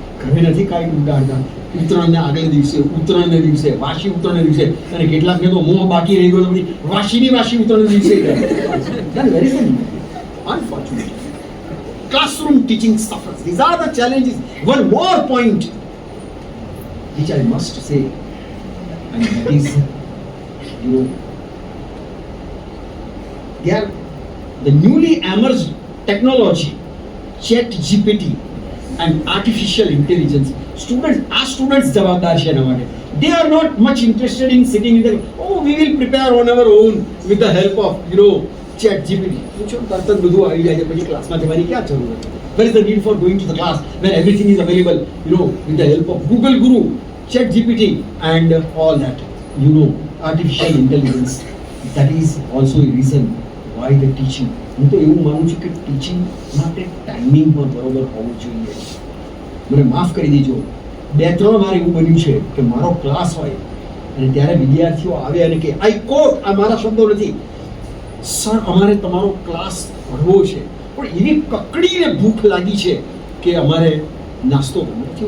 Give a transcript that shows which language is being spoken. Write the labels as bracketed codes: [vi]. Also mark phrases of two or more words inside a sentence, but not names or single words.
[gu] હવે નથી કાંઈ ઉડાડતા. ઉત્તરાયણને આગલે દિવસે, ઉત્તરાયણને દિવસે, વાસી ઉત્તરાયણને દિવસે, અને કેટલાકને તો મોહ બાકી રહી ગયો તો બધી વાસી ઉત્તરાયણને દિવસે [en] very unfortunate. Classroom teaching suffers. These are the challenges. One more point which I must say, and that is, the newly emerged technology, ChatGPT and artificial intelligence. [gu] Students જવાબદાર છે એના માટે. [en] They are not much interested in sitting in the, we will prepare on our own with the help of, ChatGPT. [gu] પૂછો તરત જ બધું આવી જાય છે, પછી ક્લાસમાં જવાની ક્યાં જરૂર છે? [en] Where is the need for going to the class when everything is available, with the help of Google Guru, ChatGPT and all that, artificial intelligence. That is also a reason why the teaching. [gu] હું તો એવું માનું છું કે ટીચિંગ માટે ટાઈમિંગ પણ બરોબર હોવું જોઈએ. મને માફ કરી દેજો, 2-3 વાર એવું બન્યું છે કે મારો ક્લાસ હોય અને ત્યારે વિદ્યાર્થીઓ આવે અને કે [en] I quote, [gu] આ મારા શબ્દો નથી, સર અમારે તમારો ક્લાસ ભરવો છે પણ એવી કકડીને ભૂખ લાગી છે કે અમારે નાસ્તો કરવો છે.